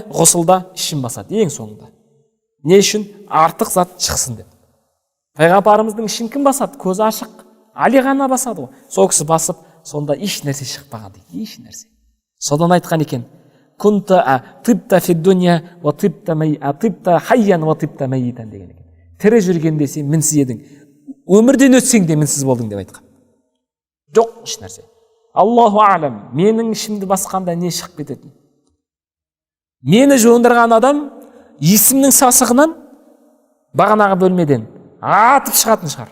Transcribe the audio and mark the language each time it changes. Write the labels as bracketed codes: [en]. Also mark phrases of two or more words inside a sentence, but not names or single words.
[kk] Ғұсылда ішін басады, ең соңында. Не үшін? Артық зат шықсын деп. Пайғамбарымыздың ішін кім басады? Көзі ашық. Али ғана басады ғой. Сол кісі басып, сонда еш нәрсе шықпаған дейді, еш нәрсе. Содан айтқан екен, [ar] كنت طبت في الدنيا وطبت حيا وطبت ميتا [kk] деген екен. Тірі жүргенде сен мінсіз едің, өмірден өтсең де мінсіз болдың деп айтқан. Жоқ еш нәрсе. [ar] الله أعلم, [kk] менің ішімді басқанда не шығып кететін? Мені жуындырған адам есімнің сасығынан бағанағы бөлмеден атып шығатын шығар.